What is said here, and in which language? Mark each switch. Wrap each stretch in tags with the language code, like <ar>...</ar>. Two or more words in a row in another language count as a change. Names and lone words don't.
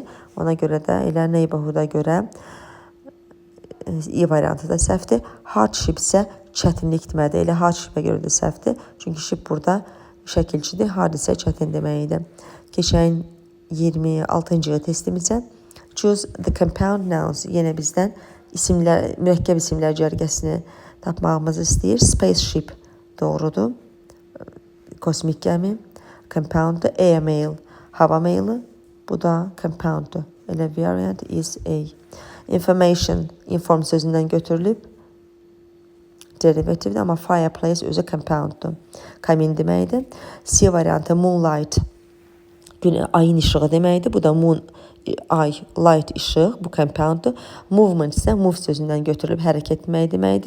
<az>Ona görə də elə neighborhood'a görə E variantı da səhvdir. Hardship isə çətinlik deməkdir. Elə hardship'ə görə də səhvdir. Çünki ship burada şəkilçidir. Hard isə çətin deməkdir. Keçən 26-cı testimizə</az> <en>choose the compound nouns.</en> <az>Yenə bizdən isimlər, mürəkkəb isimlər cərgəsini tapmağımızı istəyir. Spaceship doğrudur. Kosmik gəmi. Compounddur. Airmail, hava meyli. Bu da compounddur. Elə variant</az> <en>is A.</en> <az>Information, inform sözündən götürülüb. Derivativdir, amma fireplace özü compounddur. Kamin deməkdir. C variantı moonlight, ayın işığı deməkdir. Bu da moon, ay, light işıq, bu compounddur. Movement isə move sözündən götürülüb hərəkət etmək deməkdir.</az>